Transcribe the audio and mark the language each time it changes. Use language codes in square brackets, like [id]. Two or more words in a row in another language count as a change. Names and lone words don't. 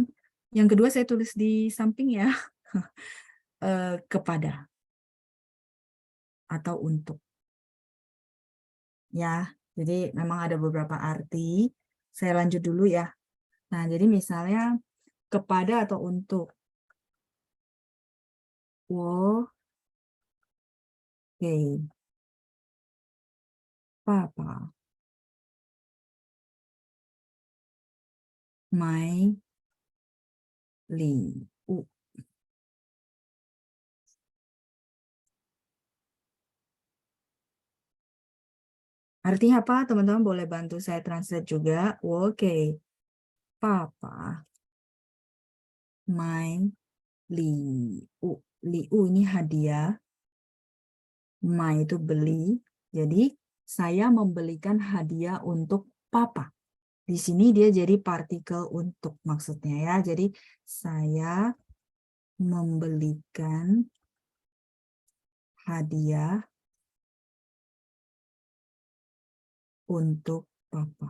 [id] Yang kedua saya tulis di samping ya, kepada atau untuk. Ya, jadi memang ada beberapa arti. Saya lanjut dulu ya. Nah, jadi misalnya kepada atau untuk. [zh] 我给爸爸买礼物. [id] Artinya apa? Teman-teman boleh bantu saya translate juga. [zh] 我给爸爸买礼物. [id] 礼物 ini hadiah. 买 itu beli. Jadi saya membelikan hadiah untuk papa. Di sini dia jadi partikel untuk maksudnya ya. Jadi saya membelikan hadiah untuk papa.